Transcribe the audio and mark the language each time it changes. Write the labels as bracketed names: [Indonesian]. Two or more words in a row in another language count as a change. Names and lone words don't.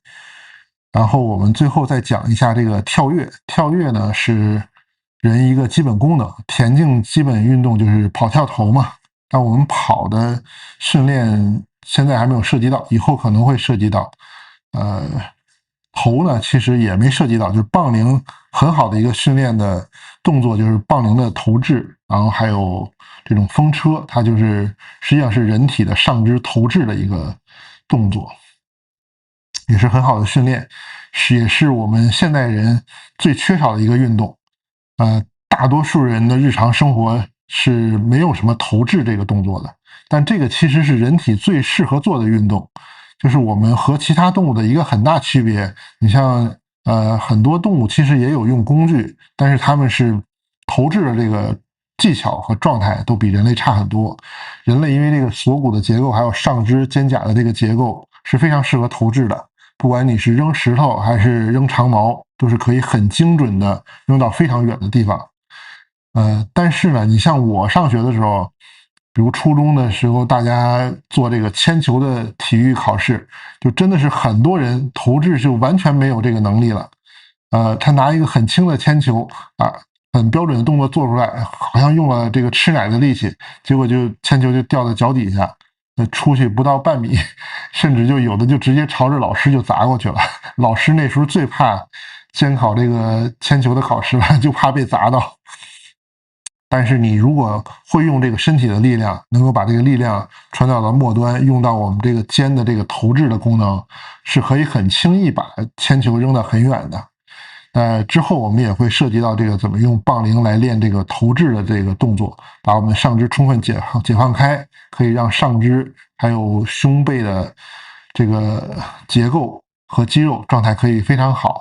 [Chinese] 然後我們最後再講一下這個跳躍，跳躍呢是人一個基本功能，田徑基本運動就是跑跳投嘛，但我們跑的訓練現在還沒有涉及到，以後可能會涉及到。投呢其實也沒涉及到，就是棒鈴很好的一個訓練的動作，就是棒鈴的投掷，然後還有這種風車，它就是實際上是人體的上肢投掷的一個動作，也是很好的訓練，也是我們现代人最缺少的一個運動。大多數人的日常生活是沒有什麼投擲這個動作的，但這個其實是人體最適合做的運動。就是我們和其他動物的一個很大區別，你像很多動物其實也有用工具，但是他們是投擲的這個技巧和狀態都比人類差很多。人類因為這個鎖骨的結構，還有上肢肩胛的這個結構是非常適合投擲的，不管你是扔石頭還是扔長矛，都是可以很精準的扔到非常遠的地方。但是呢，你像我上學的時候，比如初中的時候，大家做這個铅球的體育考試，就真的是很多人投擲就完全沒有這個能力了。他拿一個很輕的鉛球啊，很標準的動作做出來，好像用了這個吃奶的力氣，結果就鉛球就掉到腳底下，出去不到半米，甚至就有的就直接朝着老師就砸過去了。老師那時候最怕监考這個铅球的考試了，就怕被砸到。但是你如果會用這個身體的力量，能夠把這個力量傳導到末端，用到我們這個肩的這個投擲的功能，是可以很輕易把鉛球扔到很遠的。之後我們也會涉及到這個怎麼用棒鈴來練這個投擲的這個動作，把我們上肢充分解放開，可以讓上肢還有胸背的這個結構和肌肉狀態可以非常好。